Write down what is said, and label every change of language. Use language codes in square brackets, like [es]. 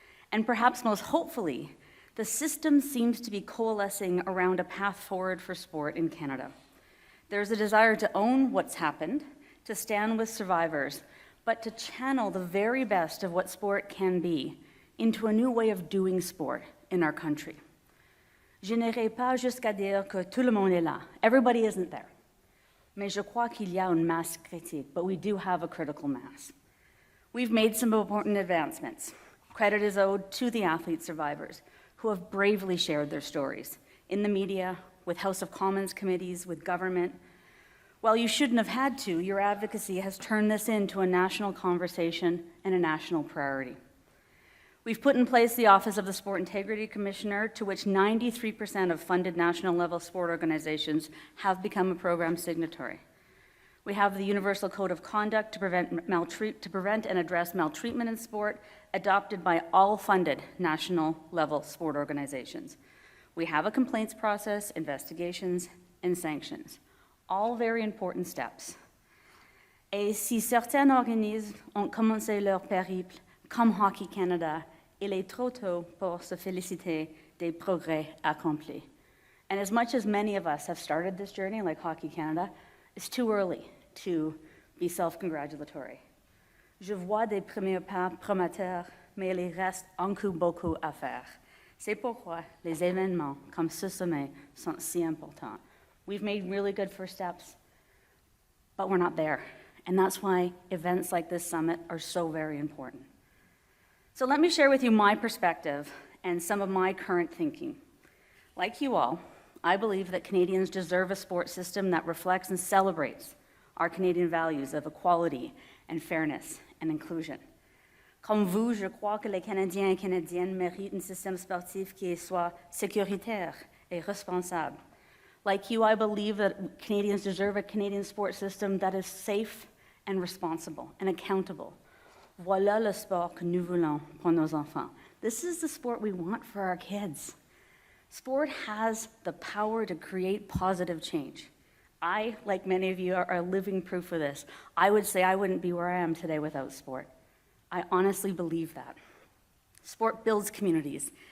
[en] And perhaps most hopefully, the system seems to be coalescing around a path forward for sport in Canada. There's a desire to own what's happened, to stand with survivors, but to channel the very best of what sport can be into a new way of doing sport in our country. [fr] Je n'irai pas jusqu'à dire que tout le monde est là. [en] Everybody isn't there. [fr] Mais je crois qu'il y a une masse critique, [en] but we do have a critical mass. We've made some important advancements. Credit is owed to the athlete survivors who have bravely shared their stories in the media, with House of Commons committees, with government. While you shouldn't have had to, your advocacy has turned this into a national conversation and a national priority. We've put in place the Office of the Sport Integrity Commissioner, to which 93% of funded national level sport organizations have become a program signatory. We have the Universal Code of Conduct to prevent and address maltreatment in sport, adopted by all funded national level sport organizations. We have a complaints process, investigations, and sanctions, all very important steps. [fr] Et si certains organismes ont commencé leur périple, comme Hockey Canada, il est trop tôt pour se féliciter des progrès accomplis. [en] And as much as many of us have started this journey, like Hockey Canada, it's too early to be self-congratulatory. [fr] Je vois des premiers pas prometteurs, mais il reste encore beaucoup à faire. C'est pourquoi les événements comme ce sommet sont si importants. [en] We've made really good first steps, but we're not there. And that's why events like this summit are so very important. So let me share with you my perspective and some of my current thinking. Like you all, I believe that Canadians deserve a sports system that reflects and celebrates our Canadian values of equality and fairness and inclusion. [fr] Comme vous, je crois que les Canadiens et Canadiennes méritent un système sportif qui soit sécuritaire et responsable. [en] Like you, I believe that Canadians deserve a Canadian sports system that is safe and responsible and accountable. [fr] Voilà le sport que nous voulons pour nos enfants. [en] This is the sport we want for our kids. Sport has the power to create positive change. I, like many of you, are living proof of this. I would say I wouldn't be where I am today without sport. I honestly believe that. Sport builds communities.